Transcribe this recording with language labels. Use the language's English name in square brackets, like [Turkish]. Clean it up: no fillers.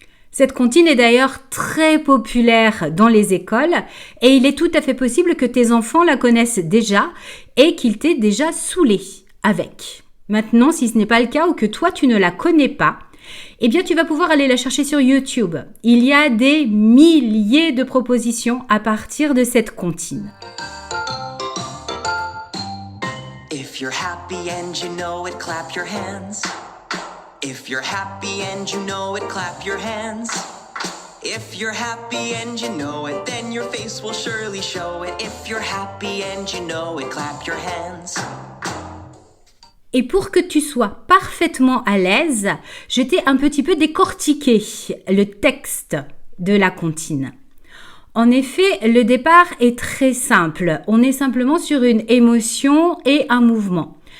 [French] Cette comptine est d'ailleurs très populaire dans les écoles et il est tout à fait possible que tes enfants la connaissent déjà et qu'ils t'aient déjà saoulé avec. Maintenant, si ce n'est pas le cas ou que toi tu ne la connais pas, eh bien, tu vas pouvoir aller la chercher sur YouTube. Il y a des milliers de propositions à partir de cette comptine. [English] If you're happy and you know it, clap your hands. If you're happy and you know it, clap your hands. If you're happy and you know it, then your face will surely show it. If you're happy and you know it, clap your hands. [French] Et pour que tu sois parfaitement à l'aise, je t'ai un petit peu décortiqué le texte de la comptine. En effet, le départ est très simple. On est simplement sur une émotion et un mouvement.